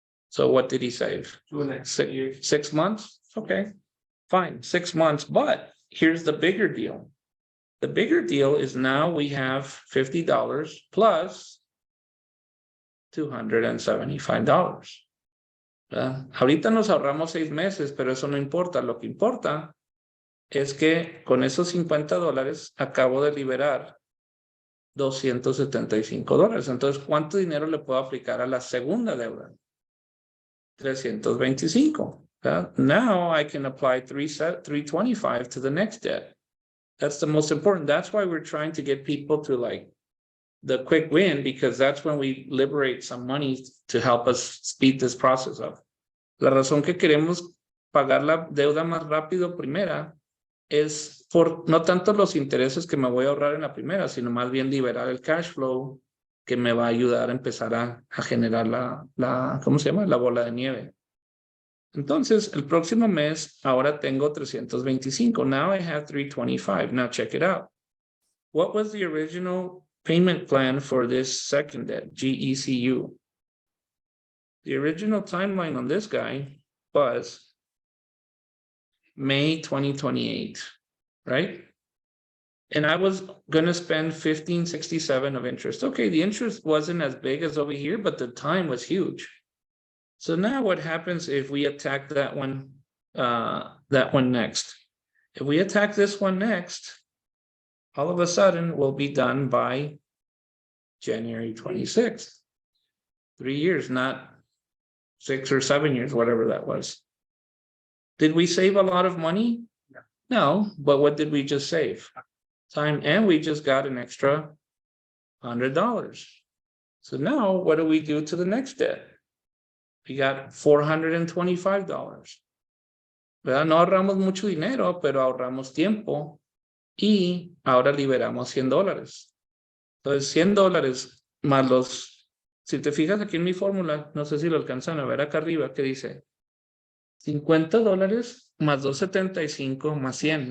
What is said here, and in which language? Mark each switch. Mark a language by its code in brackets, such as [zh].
[en] So what did he save? 6 months? Okay, fine, 6 months. But here's the bigger deal. The bigger deal is now we have $50 plus $275. [es] Ahorita nos ahorramos 6 meses, pero eso no importa. Lo que importa es que con esos $50 acabo de liberar $275. Entonces, ¿cuánto dinero le puedo aplicar a la segunda deuda? 325. [en] Now I can apply 325 to the next debt. That's the most important. That's why we're trying to get people to like the quick win, because that's when we liberate some money to help us speed this process up. [es] La razón que queremos pagar la deuda más rápido primera es por no tanto los intereses que me voy a ahorrar en la primera, sino más bien liberar el cash flow que me va a ayudar a empezar a generar ¿cómo se llama? La bola de nieve. Entonces, el próximo mes, ahora tengo 325. [en] Now I have 325. Now check it out. What was the original payment plan for this second debt, GECU? The original timeline on this guy was May 2028, right? And I was going to spend $1,567 of interest. Okay, the interest wasn't as big as over here, but the time was huge. So now what happens if we attack that one next? If we attack this one next, all of a sudden we'll be done by January 26th. 3 years, not 6 or 7 years, whatever that was. Did we save a lot of money? No, but what did we just save? Time, and we just got an extra $100. So now what do we do to the next debt? We got $425. [es] ¿Verdad? No ahorramos mucho dinero, pero ahorramos tiempo y ahora liberamos $100. Entonces, $100 más los, si te fijas aquí en mi fórmula, no sé si lo alcanzan a ver acá arriba, que dice $50 más 275 más 100.